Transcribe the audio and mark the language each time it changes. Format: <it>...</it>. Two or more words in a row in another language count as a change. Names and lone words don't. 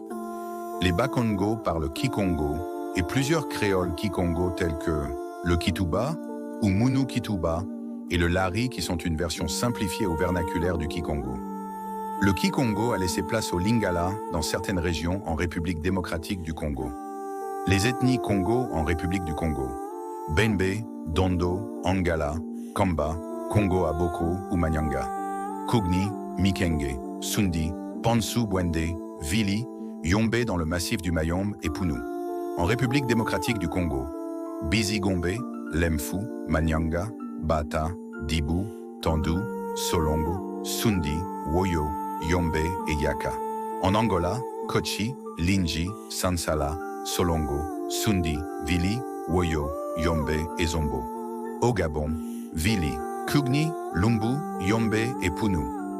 <fr>Les Bas-Congo parlent Kikongo et plusieurs créoles Kikongo tels que le Kituba ou Munu Kituba et le Lari qui sont une version simplifiée au vernaculaire du Kikongo. Le Kikongo a laissé place au Lingala dans certaines régions en République démocratique du Congo. Les ethnies Congo en République du Congo. Benbe, Dondo, Angala, Kamba, Congo Aboko ou Manyanga. Kugni, Mikenge, Sundi, Pansu Bwende, Vili, Yombe dans le massif du Mayombe et Punu. En République démocratique du Congo. Bizi-Gombe, Lemfu, Manyanga, Bata, Dibu, Tandu, Solongo, Sundi, Woyo, Yombe et Yaka. En Angola, Kochi, Linji, Sansala, Solongo, Sundi, Vili, Woyo, Yombe et Zombo. Au Gabon, Vili, Kugni, Lumbu, Yombe et Punu.</fr>